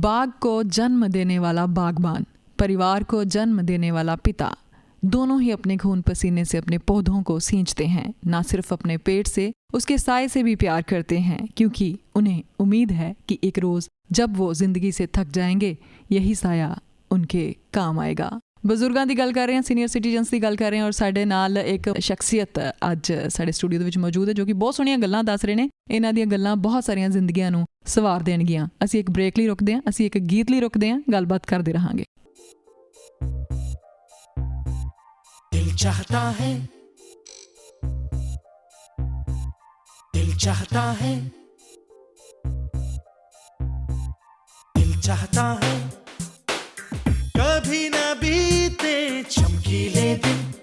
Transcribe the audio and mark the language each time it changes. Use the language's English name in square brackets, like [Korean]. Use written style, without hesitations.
[Hindi] बाग को जन्म देने वाला बागबान, परिवार को जन्म देने वाला पिता, दोनों ही अपने खून पसीने से अपने पौधों को सींचते हैं। ना सिर्फ अपने पेट से, उसके साए से भी प्यार करते हैं, क्योंकि उन्हें उम्मीद है कि एक रोज़ जब वो जिंदगी से थक जाएंगे यही साया उनके काम आएगा। [Punjabi] ਬਜ਼ੁਰਗਾਂ ਦੀ ਗੱਲ ਕਰ ਰਹੇ ਹਾਂ, ਸੀਨੀਅਰ ਸਿਟੀਜ਼ਨਸ ਦੀ ਗੱਲ ਕਰ ਰਹੇ ਹਾਂ ਔਰ ਸਾਡੇ ਨਾਲ ਇੱਕ ਸ਼ਖਸੀਅਤ ਅੱਜ ਸਾਡੇ ਸਟੂਡੀਓ ਦੇ ਵਿੱਚ ਮੌਜੂਦ ਹੈ ਜੋ ਕਿ ਬਹੁਤ ਸੋਹਣੀਆਂ ਗੱਲਾਂ ਦੱਸ ਰਹੇ ਨੇ। ਇਹਨਾਂ ਦੀਆਂ ਗੱਲਾਂ ਬਹੁਤ ਸਾਰੀਆਂ ਜ਼ਿੰਦਗੀਆਂ ਨੂੰ ਸਵਾਰ ਦੇਣਗੀਆਂ। ਅਸੀਂ ਇੱਕ ਬ੍ਰੇਕ ਲਈ ਰੁਕਦੇ ਹਾਂ, ਅਸੀਂ ਇੱਕ ਗੀਤ ਲਈ ਰੁਕਦੇ ਹਾਂ, ਗੱਲਬਾਤ ਕਰਦੇ ਰਹਾਂਗੇ। [Hindi] दिल चाहता है, दिल चाहता है, दिल चाहता है कभी न बीते चमकीले दिन।